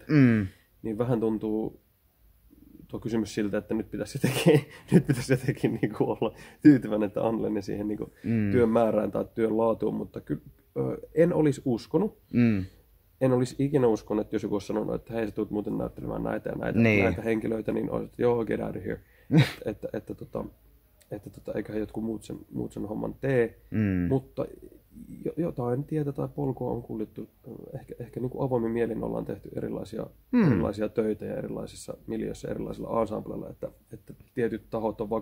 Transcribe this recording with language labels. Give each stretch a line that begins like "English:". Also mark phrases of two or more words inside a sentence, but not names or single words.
Finnish: Niin vähän tuntuu tuo kysymys siltä, että nyt pitäisi jotenkin niin kuin olla tyytyväinen, että Annelinen siihen niin kuin työn määrään tai työn laatuun, mutta kyllä en olisi uskonut. En olisi ikinä uskonut, että jos joku olisi sanonut, että hei, sä tulet muuten näyttelemään näitä ja näitä henkilöitä, niin olisi, että joo,
English: get out of here.
Finnish: että eiköhän jotkut muut sen homman tee, mutta jotain tietä tai polkua on kuljittu. Ehkä niin kuin avoimin mielin ollaan tehty erilaisia töitä ja erilaisissa miljöissä, erilaisilla ensembleilla, että tietyt tahot on